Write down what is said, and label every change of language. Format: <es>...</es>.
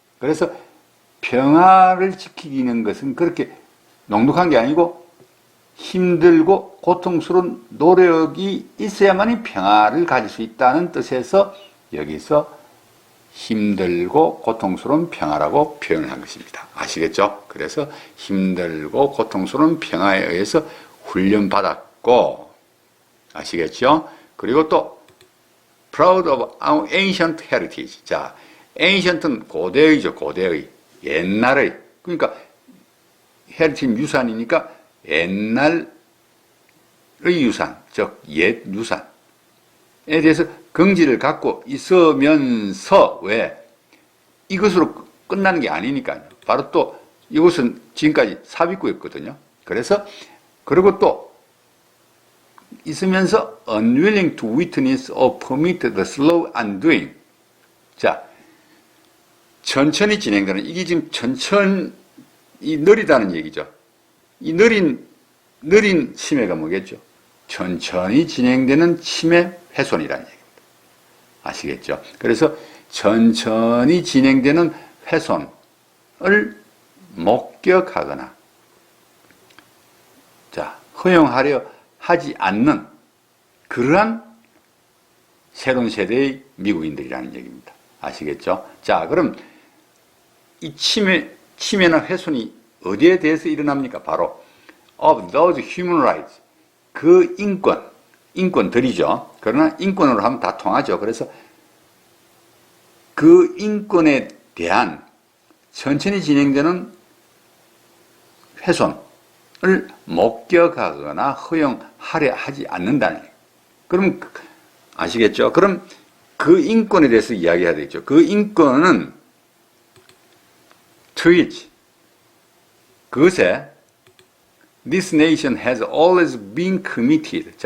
<ko>그래서 평화를 지키는 것은 그렇게 넉넉한 게 아니고 힘들고 고통스러운 노력이 있어야만이 평화를 가질 수 있다는 뜻에서 여기서 힘들고 고통스러운 평화라고 표현을 한 것입니다. 아시겠죠? 그래서 힘들고 고통스러운 평화에 의해서 훈련받았고, 아시겠죠? 그리고 또</ko> <en>proud of our ancient heritage.</en> <ko>자, ancient는 고대의죠. 고대의. 옛날의. 그러니까 heritage 유산이니까 옛날의 유산, 즉 옛 유산에 대해서 긍지를 갖고 있으면서 왜 이것으로 끝나는 게 아니니까요. 바로 또 이것은 지금까지 삽입구였거든요. 그래서 그리고 또 있으면서</ko> <en>unwilling to witness or permit the slow undoing.</en> <ko>자, 천천히 진행되는, 이게 지금 천천히 느리다는 얘기죠. 이 느린 치매가 뭐겠죠? 천천히 진행되는 치매 훼손이라는 얘기입니다. 아시겠죠? 그래서 천천히 진행되는 훼손을 목격하거나, 자, 허용하려 하지 않는 그러한 새로운 세대의 미국인들이라는 얘기입니다. 아시겠죠? 자, 그럼 이 치매나 훼손이 어디에 대해서 일어납니까? 바로</ko> <en>of those human rights,</en> <ko>그 인권들이죠. 그러나 인권으로 하면 다 통하죠. 그래서 그 인권에 대한 천천히 진행되는 훼손을 목격하거나 허용하려 하지 않는다는 얘기예요. 그럼 아시겠죠? 그럼 그 인권에 대해서 이야기해야 되겠죠. 그 인권은</ko> <en>to which,</en> <ko>그것에</ko> <en>this nation has always been committed.</en>